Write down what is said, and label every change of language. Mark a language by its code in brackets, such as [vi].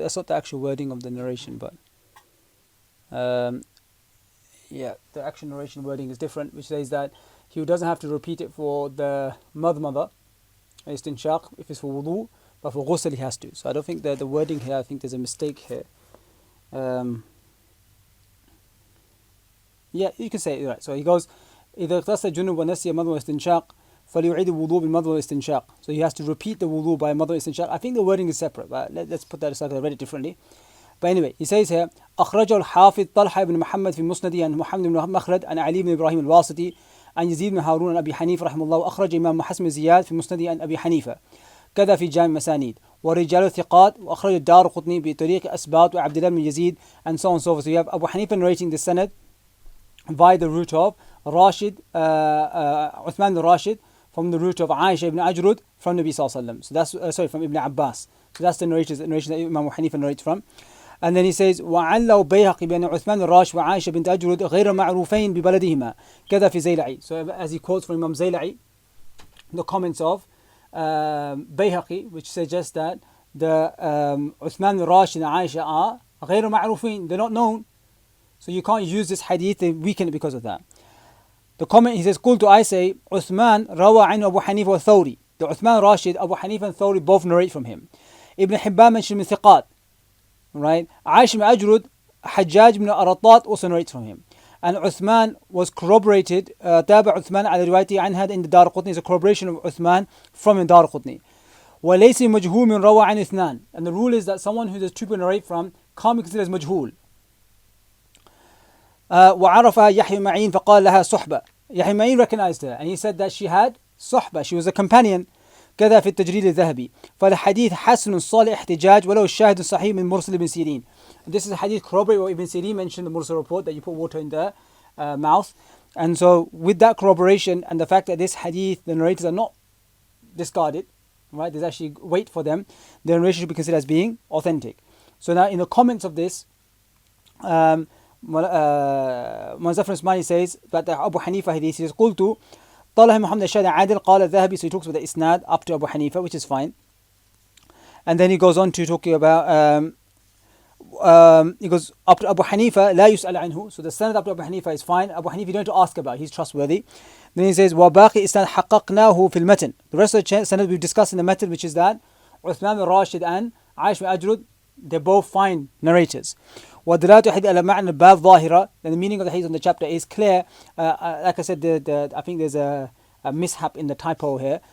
[en] That's not the actual wording of the narration, but yeah, the actual narration wording is different, which says that he doesn't have to repeat it for the madmada, istinshaq, if it's for wudu, but for ghusl he has to. So I don't think that the wording here, I think there's a mistake here. Yeah, you can say it right. So he goes, [ar] إذا اغتسل الجنوب ونسي مضمضة واستنشاق فليعيد الوضوء بالمضمضة والاستنشاق. [en] So he has to repeat the wudu by مضمضة واستنشاق. I think the wording is separate, but let's put that aside because I read it differently. But anyway, he says here, [ar] أخرجه الحافظ طلحة بن محمد في مسنده عن محمد بن مخلد عن علي بن إبراهيم الواسطي عن يزيد بن هارون عن أبي حنيفة رحمه الله، وأخرج إمام حسن زياد في مسنده عن أبي حنيفة كذا في جامع مسانيد ورجال ثقات، وأخرج الدار قطني بطريق أسباط وعبد الله بن يزيد [en] and so on and so forth. So you have Abu Hanifa narrating the sanad by the route of Rashid, Uthman al-Rashid, from the route of Aisha ibn Ajrud from Nabi Sallallahu Alaihi Wasallam. So that's from Ibn Abbas. So that's the narration that Imam Hanifa narrates from. And then he says [ar] وعلّوا بيهقي بأن عثمان الراشد وعائشة بنت أجرد غير معروفين ببلدهما كذا في زيلعي. [en] So as he quotes from Imam Zayla'i, the comments of Bayhaqi, which suggests that the Uthman al-Rashid and Aisha are [ar] غير معروفين, [en] they're not known. So you can't use this hadith and weaken it because of that. The comment, he says, قلت, I say, Uthman [ar] روى عنه أبو حنيفة والثوري. [en] The Uthman Rashid, Abu Hanifa and Thawri both narrate from him. Ibn Hibban mentioned min thiqat. Right? Aisha ibn Ajrud, Hajjaj ibn Aratat also narrates from him. And Uthman was corroborated, [ar] تابع عثمان على روايته عنها [en] in the Dar Qutni, is a corroboration of Uthman from the Dar Qutni. [ar] وليس مجهول من روى عن اثنان. [en] And the rule is that someone who there's two people narrate from can't be considered as majhul. [ar] وعرفها يحيى معين فقال لها صحبة. [en] Yahya Ma'in recognized her and he said that she had صحبة, she was a companion. [ar] كذا في التجريد الذهبي. فالحديث حسن صالح احتجاج ولو الشاهد صحيح من مرسل بن سيرين. [en] This is a hadith corroborated what Ibn Sirin mentioned in the Mursal report, that you put water in the mouth. And so with that corroboration and the fact that this hadith, the narrators are not discarded, right? There's actually weight for them. The narration should be considered as being authentic. So now in the comments of this, Muzaffar Usmani says that the Abu Hanifa hadith, he says, [ar] قلت طلح محمد الشاهد عادل قال الذهبي. [en] So he talks about the isnad up to Abu Hanifa, which is fine. And then he goes on to talking about he goes up to Abu Hanifa [ar] لا يسأل عنه. [en] So the sanad up to Abu Hanifa is fine. Abu Hanifa you don't have to ask about, he's trustworthy. Then he says [ar] وباقي إسناد حققناه في المتن. [en] The rest of the sanad we've discussed in the method, which is that Uthman al-Rashid and Aisha Ajrud, they're both fine narrators. [ar] ودلالة الحديث على معنى الباب ظاهرة. [en] And the meaning of the hadith on the chapter is clear. Like I said, I think there's a mishap in the typo here.